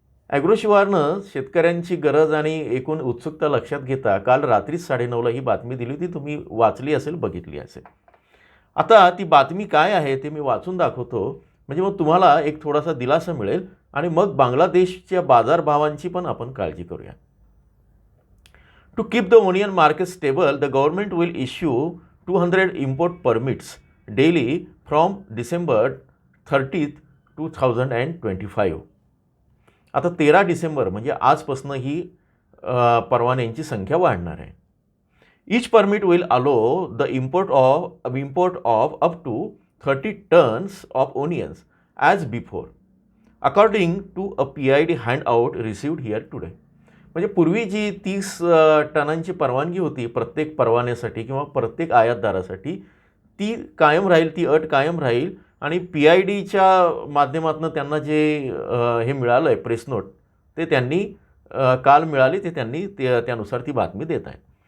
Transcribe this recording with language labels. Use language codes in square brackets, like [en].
[mr] Agro शिवारनं शेतकऱ्यांची गरज आणि एकूण उत्सुकता लक्षात घेता काल रात्री 9:30ला ही बातमी दिली होती. तुम्ही वाचली असेल, बघितली असेल. आता ती बातमी काय आहे ते मी वाचून दाखवतो, म्हणजे मग तुम्हाला एक थोडासा दिलासा मिळेल आणि मग बांगलादेशच्या बाजारभावांची पण आपण काळजी करूया. [en] To keep the onion market stable, the government will issue 200 import permits daily from December 30th, 2025. [mr] आता 13 डिसेंबर म्हणजे आजपासून ही परवान्यांची संख्या वाढणार आहे. [en] Each permit will allow the import of up to 30 tons of onions as before, according to a PID handout received here today. [mr] म्हणजे पूर्वी जी 30 टनांची परवानगी होती प्रत्येक परवान्यासाठी किंवा प्रत्येक आयातदारासाठी, ती कायम राहील, ती अट कायम राहील. आणि PIDच्या माध्यमातून त्यांना जे हे मिळालं आहे प्रेस नोट, ते त्यांनी काल मिळाली, ते त्यांनी त्यानुसार ती बातमी देत आहेत.